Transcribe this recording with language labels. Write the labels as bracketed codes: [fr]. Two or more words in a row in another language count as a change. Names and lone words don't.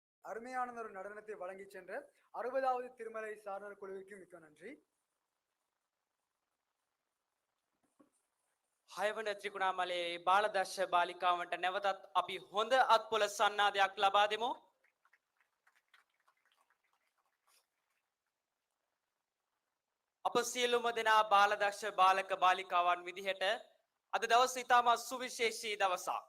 [ta] அருமையான ஒரு நடனத்தை வழங்கி சென்ற 60வது திருமலை சாரணர் குழுவிற்கு மிக்க நன்றி. [si] හයවන ත්‍රිකුණාමලේ බාලදර්ශ බාලිකාවන්ට නැවතත් අපි හොඳ අත්පොල සන්නාදයක් ලබා දෙමු. අප සියලුම දෙනා බාලදර්ශ බාලක බාලිකාවන් විදිහට අද දවස ඉතාමත් සුවිශේෂී දවසක්.